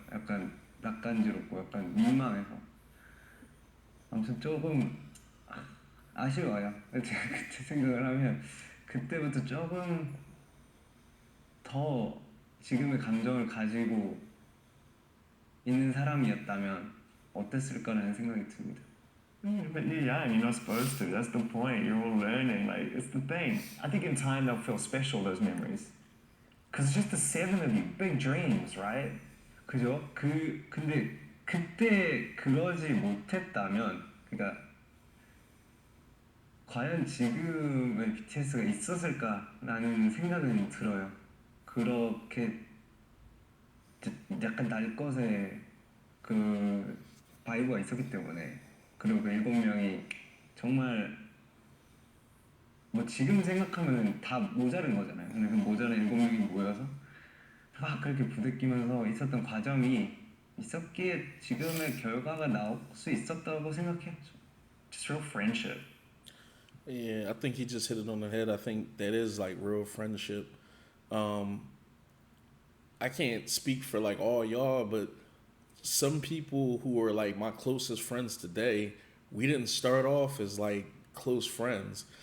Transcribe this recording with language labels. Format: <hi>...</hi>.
<ko>약간 낯간지럽고 약간 민망해서 아무튼 조금 아쉬워요. 제가 그때 생각을 하면 그때부터 조금 더 지금의 감정을 가지고 있는 사람이었다면 어땠을까라는 생각이 듭니다.</ko> <en>But you're young, you're not supposed to. That's the point. You're all learning. Like, it's the thing. I think in time they'll feel special, those memories. Because it's just the 7 of you. Big dreams, right?</en> <ko>그죠? 근데 그때 그러지 못했다면 그러니까 과연 지금의 BTS가 있었을까라는 생각은 들어요. 그렇게 약간 날 것의 그 바이브가 있었기 때문에 그리고 그 7명이 정말 뭐 지금 생각하면 다 모자른 거잖아요. 근데 그 모자란 7명이 모여서 막 그렇게 부대끼면서 있었던 과정이 있었기에 지금의 결과가 나올 수 있었다고 생각해요.</ko> <en>Just real friendship. Yeah, I think he just hit it on the head. I think that is like real friendship. Um, I can't speak for like all y'all, but some people who are like my closest friends today, we didn't start off as like close friends.</en>